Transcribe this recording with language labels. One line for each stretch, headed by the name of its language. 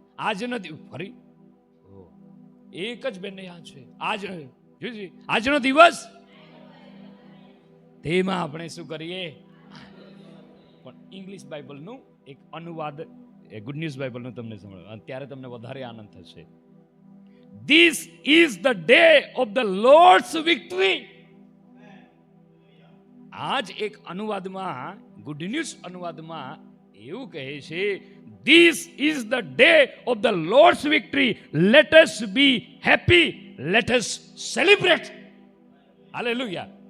Gujarati: આજનો ફરી એક જ બેન યાદ છે, આજનો દિવસ, તેમાં આપણે શું કરીએ? પણ ઇંગ્લિશ બાઇબલનું એક અનુવાદ, ગુડ ન્યૂઝ બાઇબલનું તમને સંભળાવું, ત્યારે તમને વધારે આનંદ થશે.
English: This is the day of the Lord's victory.
Gujarati: આજ એક અનુવાદમાં, ગુડ ન્યૂઝ અનુવાદમાં એવું કહે છે,
English: This is the day of the Lord's victory. Let us be happy. Let us celebrate. Hallelujah.